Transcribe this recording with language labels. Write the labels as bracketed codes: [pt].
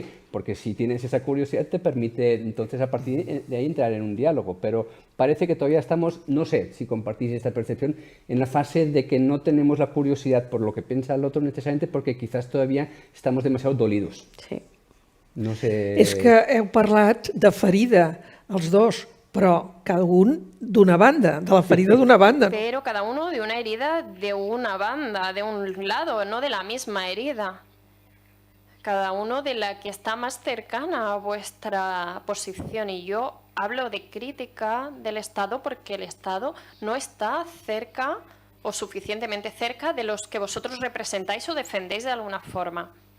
[es] así. Porque si tienes esa curiosidad te permite entonces a partir de ahí entrar en un diálogo. Pero parece que todavía estamos, no sé si compartís esta percepción, en la fase de que no tenemos la curiosidad por lo que piensa el otro necesariamente porque quizás todavía estamos demasiado dolidos. Sí. No sé... [ca] És que heu parlat de ferida, els dos, però cada un d'una banda, de la ferida d'una banda. [es] Pero cada uno de una herida de una banda, de un lado, no de la misma herida. Cada uno de la que está más cercana a vuestra posición. Y yo hablo de crítica del Estado porque el Estado no está cerca o suficientemente cerca de los que vosotros representáis o defendéis de alguna forma.